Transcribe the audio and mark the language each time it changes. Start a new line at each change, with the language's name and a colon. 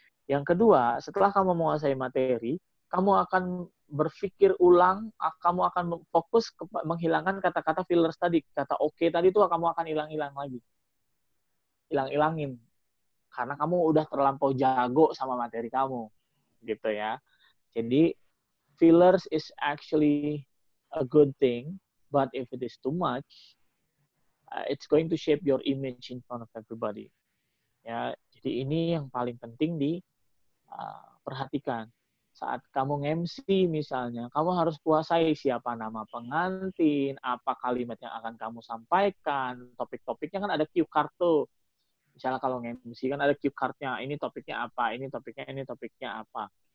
Indonesian: Yang kedua, setelah kamu menguasai materi, kamu akan berpikir ulang, kamu akan fokus menghilangkan kata-kata fillers tadi. Kata oke tadi itu kamu akan hilang-hilangin. Karena kamu udah terlampau jago sama materi kamu. Gitu ya.
English: Jadi, fillers is actually a good thing, but if it is too much, it's going to shape your image in front of everybody.
Indonesian: Ya, jadi ini yang paling penting diperhatikan. Saat kamu MC misalnya, kamu harus kuasai siapa nama pengantin, apa kalimat yang akan kamu sampaikan, topik-topiknya kan ada cue card tuh. Misalnya kalau MC kan ada cue card-nya, ini topiknya apa, ini topiknya apa.